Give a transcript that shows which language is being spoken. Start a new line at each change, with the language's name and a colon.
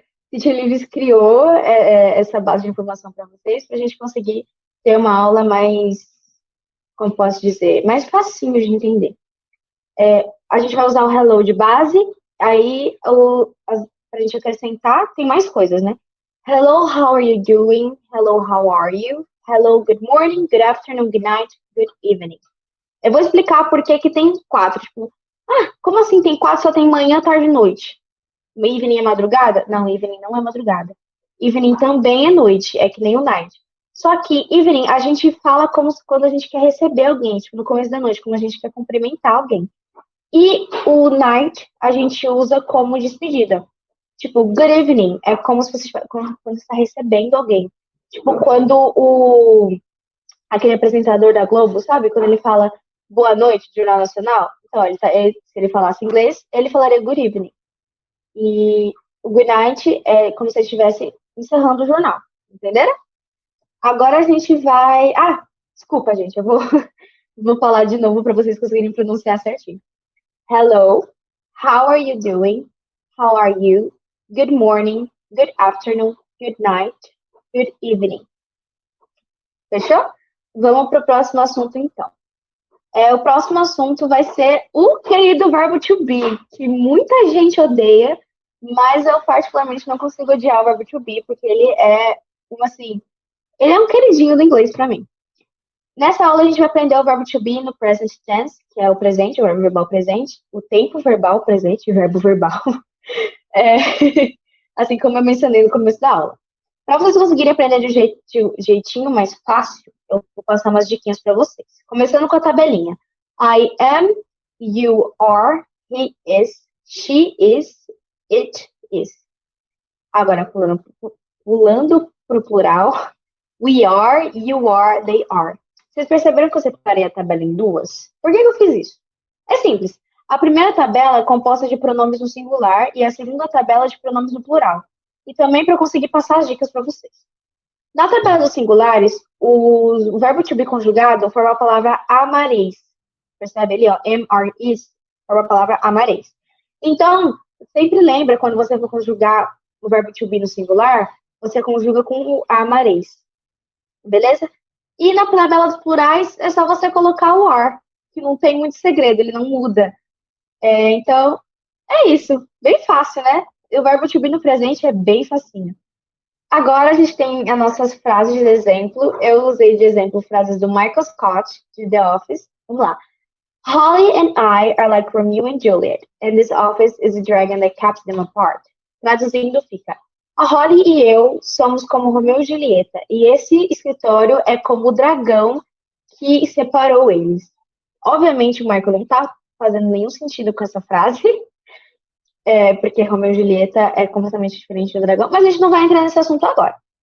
Portuguese: Teacher Lives criou essa base de informação para vocês, para a gente conseguir ter uma aula mais, como posso dizer, mais facinho de entender. A gente vai usar o hello de base, aí para a gente acrescentar, tem mais coisas, né?
English: Hello, how are you doing? Hello, how are you? Hello, good morning, good afternoon, good night, good evening.
Portuguese: Eu vou explicar por que tem 4. Tipo, como assim tem 4, só tem manhã, tarde e noite? Evening é madrugada? Não, evening não é madrugada. Evening também é noite, é que nem o night. Só que evening a gente fala como quando a gente quer receber alguém, tipo, no começo da noite, quando a gente quer cumprimentar alguém. E o night a gente usa como despedida. Tipo, good evening é como se você quando você está recebendo alguém. Tipo, quando aquele apresentador da Globo, sabe? Quando ele fala boa noite, Jornal Nacional. Então, se ele falasse inglês, ele falaria good evening. E o good night é como se ele estivesse encerrando o jornal. Entenderam? Agora a gente vai. Desculpa, gente, eu vou falar de novo para vocês conseguirem pronunciar certinho.
English: Hello, how are you doing? How are you? Good morning, good afternoon, good night, good evening.
Portuguese: Fechou? Vamos para o próximo assunto, então. O próximo assunto vai ser o querido verbo to be, que muita gente odeia, mas eu particularmente não consigo odiar o verbo to be, porque ele é, ele é um queridinho do inglês para mim. Nessa aula a gente vai aprender o verbo to be no present tense, que é o presente, o verbo verbal presente, o tempo verbal presente, o verbo verbal, assim como eu mencionei no começo da aula. Para vocês conseguirem aprender de jeitinho mais fácil, eu vou passar umas diquinhas para vocês. Começando com a tabelinha.
English: I am, you are, he is, she is, it is.
Portuguese: Agora, pulando para o plural.
English: We are, you are, they are.
Portuguese: Vocês perceberam que eu separei a tabela em duas? Por que eu fiz isso? É simples. A primeira tabela é composta de pronomes no singular e a segunda tabela de pronomes no plural. E também para eu conseguir passar as dicas para vocês. Na tabela dos singulares, o verbo to be conjugado forma a palavra amareis. Percebe ali, ó, am, are, is. forma a palavra amareis. Então, sempre lembra, quando você for conjugar o verbo to be no singular, você conjuga com o amareis. Beleza? E na tabela dos plurais, é só você colocar o are, que não tem muito segredo, ele não muda. Então, é isso. Bem fácil, né? O verbo to be no presente é bem facinho. Agora a gente tem as nossas frases de exemplo. Eu usei de exemplo frases do Michael Scott, de The Office. Vamos lá.
English: Holly and I are like Romeo and Juliet, and this office is a dragon that keeps them apart.
Portuguese: Traduzindo fica, a Holly e eu somos como Romeu e Julieta, e esse escritório é como o dragão que separou eles. Obviamente o Michael não tá fazendo nenhum sentido com essa frase, porque Romeu e Julieta é completamente diferente do dragão, mas a gente não vai entrar nesse assunto agora.